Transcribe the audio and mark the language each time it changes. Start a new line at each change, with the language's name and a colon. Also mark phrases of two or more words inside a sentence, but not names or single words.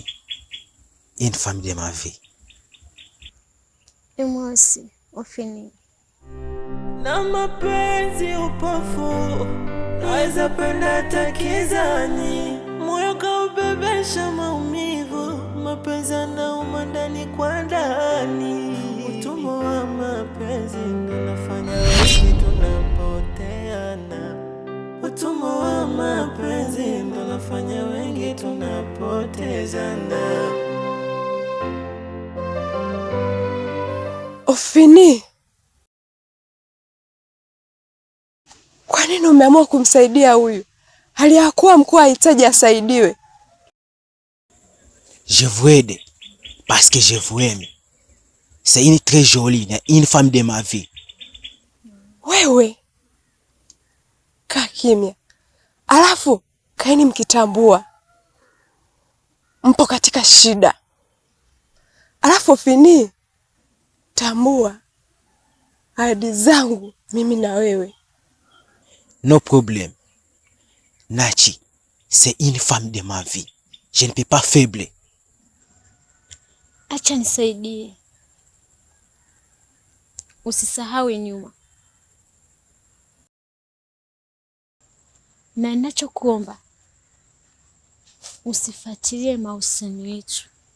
French: Une femme de ma vie. Et moi aussi, au fini.
Swahili: Na mapenzi upofu, naweza penda hata kizani, moyo kaubebesha maumivu, mapenzi yanauma ndani kwa ndani. Utumwa wa mapenzi ndo nafanya wengi tunapoteana. Utumwa wa mapenzi ndo nafanya wengi tunapotezana. Ofini, kwa nini umeamua kumsaidia huyu? Hali ya kuwa mkuu hahitaji asaidiwe.
French: Je vous aide parce que je vous aime. C'est une très jolie, une femme de ma vie.
Swahili: Wewe kaa kimya, alafu kaeni mkitambua mpo katika shida. Alafu Ofini, tambua ahadi zangu mimi na wewe.
French: No problème. Nachi, c'est une femme de ma vie. Je ne peux pas faible.
Swahili: Acha nisaidie. Usisahau nyuma. Na ninachokuomba usifuatilie mahusiano yetu.